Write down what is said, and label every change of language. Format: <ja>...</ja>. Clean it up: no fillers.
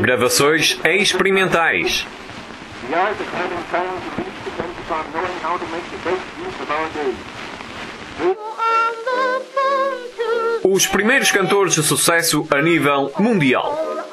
<pt>gravações experimentais.</pt> <en>The art of having talent depends upon knowing how to make the best use of our day.</en> <pt>Os primeiros cantores de sucesso a nível mundial.</pt>